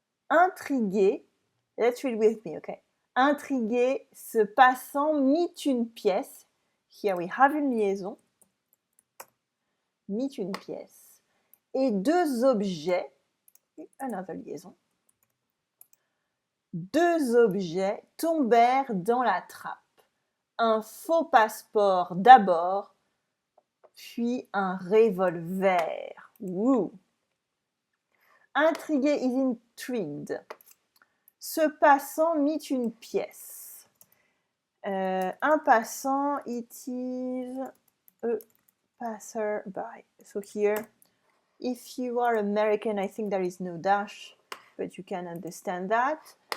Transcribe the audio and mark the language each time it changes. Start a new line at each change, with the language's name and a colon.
English: Intrigué, let's read with me, okay?
French: Intrigué, ce passant mit une pièce.
English: Here we have
French: une liaison. Mit une pièce. Et deux objets.
English: Another liaison.
French: Deux objets tombèrent dans la trappe. Un faux passeport d'abord, puis un revolver. Woo. Intrigué
English: is intrigued.
French: Ce passant mit une pièce. Un passant,
English: it is a passerby. So here, if you are American, I think there is no dash, but you can understand that.